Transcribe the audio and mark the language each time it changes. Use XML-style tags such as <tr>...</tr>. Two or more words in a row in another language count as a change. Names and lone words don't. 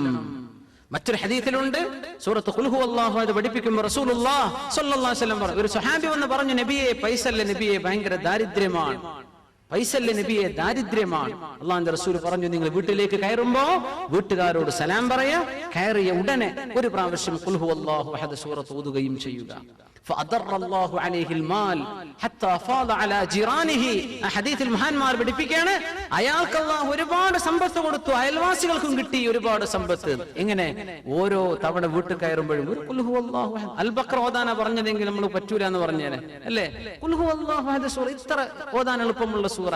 <ml>മറ്റൊരു ഹദീസിലുണ്ട്, സൂറത്ത് ഖുൽ ഹുവല്ലാഹു അത് പഠിപ്പിക്കുമ്പോൾ</ml> <ar>رسول الله صلى الله عليه وسلم</ar> <ml>പറഞ്ഞു, ഒരു സ്വഹാബി വന്ന് പറഞ്ഞു, നബിയെ, പൈസല്ല നബിയെ, ഭയങ്കര ദാരിദ്ര്യമാണ്, പൈസല്ല നബിയെ, ദാരിദ്ര്യമാണ്. അല്ലാഹുവിന്റെ റസൂൽ പറഞ്ഞു, നിങ്ങൾ വീട്ടിലേക്ക് കയറുമ്പോ വീട്ടുകാരോട് സലാം പറയാ. കയറിയ ഉടനെ ഒരു പ്രാവശ്യം ഖുൽ ഹുവല്ലാഹു അഹദ് സൂറത്ത് ഓതുകയും ചെയ്യുക.</ml> <ar>فأضر الله عليه المال حتى فاض على جيرانه.</ar> <ml>ഹദീസിൽ മഹാന്മാർ പഠിപ്പിക്കുകയാണ്, അയാൾക്ക് അല്ലാഹു ഒരുപാട് സമ്പത്ത് കൊടുത്തു, അയൽവാസികൾക്കും കിട്ടി ഒരുപാട് സമ്പത്ത്. എങ്ങനെ? ഓരോ തവണ വീട്ടിൽ കയറുമ്പോഴും ഒരു ഖുൽ ഹുവല്ലാഹു അഹദ്. അൽ ബഖറ ഓതാനാ പറഞ്ഞതെങ്കിൽ നമ്മൾ പറ്റൂല എന്ന് പറഞ്ഞേനെ അല്ലേ? ഖുൽ ഹുവല്ലാഹു അഹദ് സൂറ ഇത്ര ഓതാൻ എളുപ്പമുള്ള സൂറ.</ml>